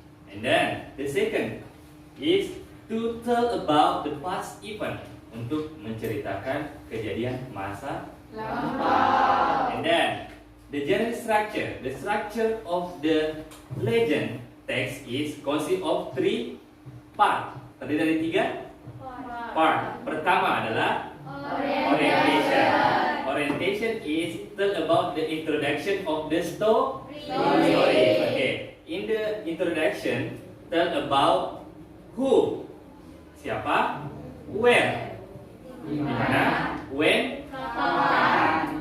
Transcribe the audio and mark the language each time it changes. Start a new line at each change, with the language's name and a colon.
English: And then the second is to tell about the past event,
Indonesian: untuk menceritakan kejadian masa lampau.
English: And then the general structure, the structure of the legend text is consist of 3 part.
Indonesian: Terdiri dari 3 part. Pertama adalah orientation.
English: Orientation is tell about the introduction of the story. Okay. In the introduction, tell about who,
Indonesian: siapa,
English: where,
Indonesian: di mana,
English: when,
Indonesian: kapan.